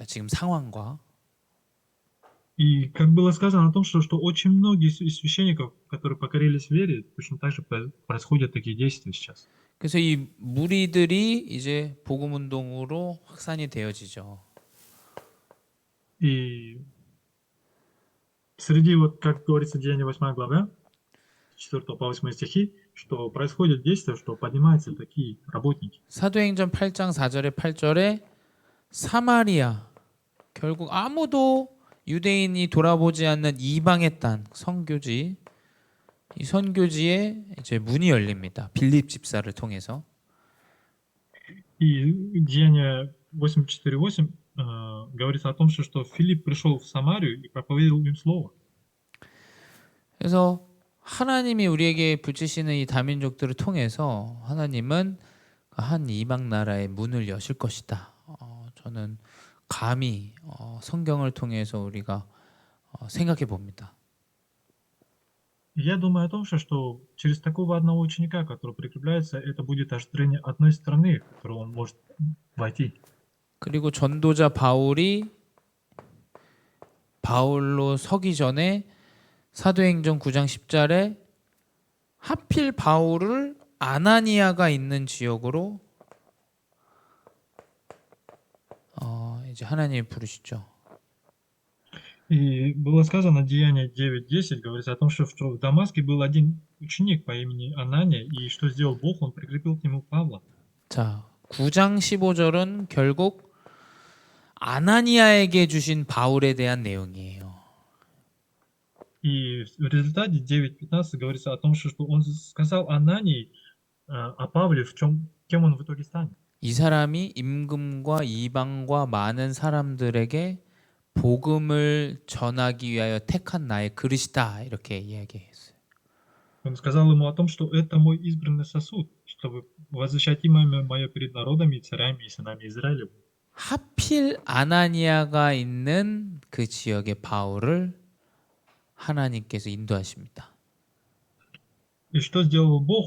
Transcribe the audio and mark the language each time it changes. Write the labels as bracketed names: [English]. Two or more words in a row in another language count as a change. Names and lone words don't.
[Korean] 지금 상황과. [Russian] И как было сказано о том, что очень многие из священников, которые покорились вере, точно так же происходят такие действия сейчас. [Korean] 그래서 이 무리들이 이제 복음 운동으로 확산이 되어지죠. [Russian] И среди, вот как говорится, Деяния 8 глава, 4 по 8 стихи, что происходит действие, что поднимаются такие работники. [Korean] 사도행전 8장 4절에 8절에 사마리아, 결국 아무도 유대인이 돌아보지 않는 이방의 땅 선교지, 이 선교지에 이제 문이 열립니다. 빌립 집사를 통해서. [Russian] И Деяния 8:4-8 говорится о том, что Филипп пришел в Самарию и проповедовал им слово. [Korean] 그래서 하나님이 우리에게 붙이시는 이 다민족들을 통해서 하나님은 한 이방 나라의 문을 여실 것이다. 저는 감히 성경을 통해서 우리가 생각해 봅니다. [Russian] Я думаю о том, что через такого одного ученика, который прикрепляется, это будет ожидание одной страны, в которую он может войти. [Korean] 그리고 전도자 바울로 서기 전에 사도행전 9장 10절에 하필 바울을 아나니아가 있는 지역으로 이제 하나님이 부르시죠. [Russian] И было сказано, Деяние 9:10, говорится о том, что в Дамаске был один ученик по имени Анания, и что сделал Бог, он прикрепил к нему Павла. [Korean] 자, 9장 15절은 결국 아나니아에게 주신 바울에 대한 내용이에요. [Russian] И в результате 9:15 говорится о том, что он сказал Анании о Павле, кем он в итоге станет. [Korean] 이 사람이 임금과 이방과 많은 사람들에게 복음을 전하기 위하여 택한 나의 그릇이다 이렇게 이야기했어요. [Russian] Он сказал ему о том, что это мой избранный сосуд, чтобы возвещать имя мое перед народами, и царями и сынами Израилевым. [Korean] 하필 아나니아가 있는 그 지역의 바울을 하나님께서 인도하십니다. [Russian] И что сделал Бог?